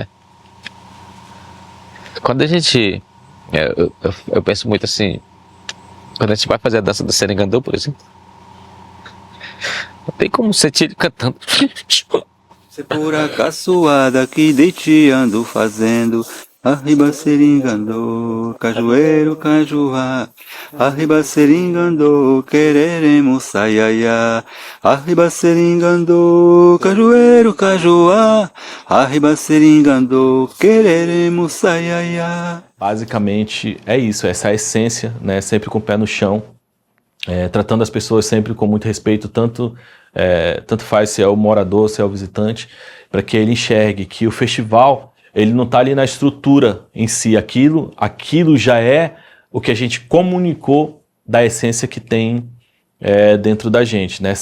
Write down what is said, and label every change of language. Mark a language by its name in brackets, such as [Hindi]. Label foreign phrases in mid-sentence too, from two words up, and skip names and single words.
[Portuguese] Quando a gente... eu penso muito assim... Quando a gente vai fazer a dança do Serengandu, por exemplo, não tem como sentir ele cantando. Se por acaçoada que de ti ando fazendo, arriba Seringandô, cajueiro, cajuá. Arriba Seringandô, quereremos saiaiá. Arriba Seringandô, cajueiro, cajuá. Arriba Seringandô, quereremos saiaiá. Basicamente é isso, essa essência, né? Sempre com o pé no chão, tratando as pessoas sempre com muito respeito, tanto faz se é o morador, se é o visitante, para que ele enxergue que o festival, ele não está ali na estrutura em si, aquilo já é o que a gente comunicou da essência que tem dentro da gente, né?